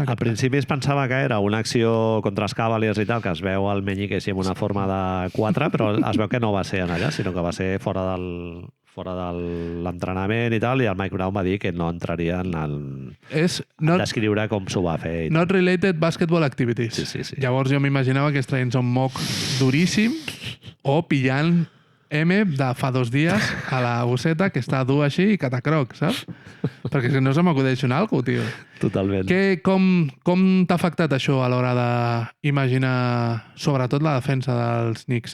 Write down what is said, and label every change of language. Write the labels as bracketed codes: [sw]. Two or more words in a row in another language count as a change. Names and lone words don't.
[ca] Al principi es pensava que era una acció contra els Cavaliers i tal, que es veu el meñique així amb una forma de 4, però es veu que no va ser en allà, sinó que va ser fora de l'entrenament i tal, i el Mike Brown va dir que no entraria en descriure com s'ho va fer. [en] Not related basketball activities. [ca] Sí. Llavors jo m'imaginava que es traient un moc duríssim o pillant M de fa 2 dies a la bosseta que està dur així i catacroc, saps? Perquè si no se m'acudeix un algo, tio. Totalment. Com t'ha afectat això a l'hora d'imaginar, sobretot la defensa dels Knicks?